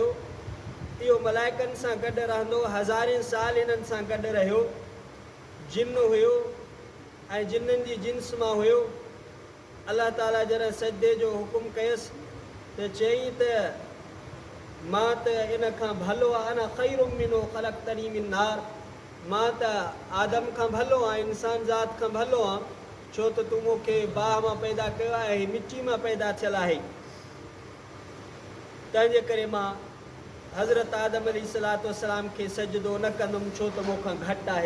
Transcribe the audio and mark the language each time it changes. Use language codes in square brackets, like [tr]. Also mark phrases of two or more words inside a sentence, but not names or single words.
[sd] इहो मलाइकनि सां गॾु रहंदो, हज़ारे साल इन्हनि सां गॾु रहियो, जिन हुयो ऐं जिन्हनि जी जिन्स मां हुयो। अलाह ताला जॾहिं सजदे जो हुकुम कयसि त चयईं त मां त इन खां भलो आहे, [ar] أنا خير منه خلقتني من نار, [sd] मां त आदम खां भलो आहियां, इंसान ज़ात खां भलो आहियां, छो त तूं मूंखे बाह मां पैदा कयो आहे, मिटी मां पैदा थियल आहे। तंहिंजे करे मां हज़रत आदम अलैहिस्सलाम खे सजदो न कंदुमि, छो त मूंखां घटि आहे।